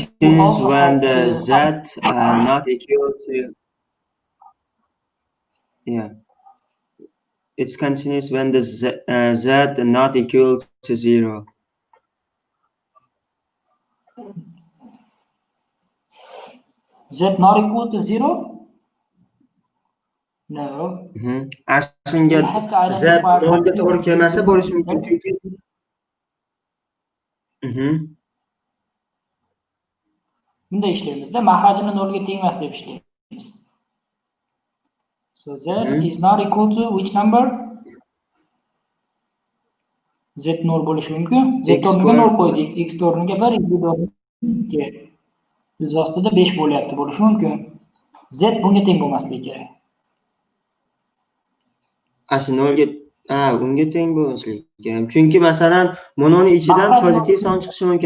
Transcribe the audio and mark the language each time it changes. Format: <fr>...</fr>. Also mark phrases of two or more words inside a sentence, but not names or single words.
<en>continues when the z not equal to, yeah, it's continuous when the z not equal to 0. Z not equal to 0? No.</en> <uz>Aslida z 0 ga to'g'ri kelmasa bo'lishi mumkin, chunki bunday ishlaymiz-da, mahrajini 0 ga tengmas deb ishlaymiz.</uz> <en>So z is not equal to which number?</en> <uz>Z 0 bo'lishi mumkin. Z o'rniga 0 qo'ydik. X o'rniga 1, y o'rniga 2. Yuz ostida 5 bo'lyapti, bo'lishi mumkin. Z bunga teng bo'lmasligi kerak. Asli 0 ga unga teng bo'lishi kerak. Chunki masalan, mononi ichidan pozitiv son chiqishi mumkin.</uz>